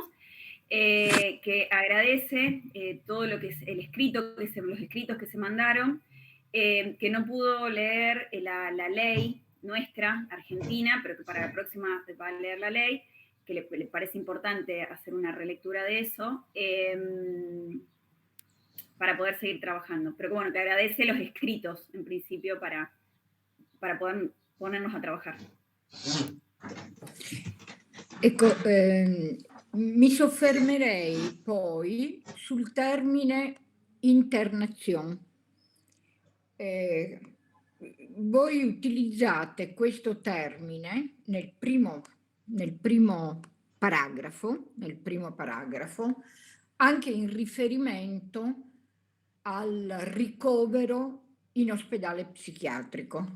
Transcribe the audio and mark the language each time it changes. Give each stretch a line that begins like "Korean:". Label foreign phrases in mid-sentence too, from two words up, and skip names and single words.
Spanish: Que agradece todo lo que es el escrito, los escritos que se mandaron, que no pudo leer la ley nuestra, argentina, pero que para la próxima va a leer la ley, que le parece importante hacer una relectura de eso, para poder seguir trabajando. Pero bueno, que agradece los escritos, en principio, para poder ponernos a trabajar.
Italian: Ecco, mi soffermerei poi sul termine internazione. Voi utilizzate questo termine nel primo paragrafo, anche in riferimento al ricovero in ospedale psichiatrico.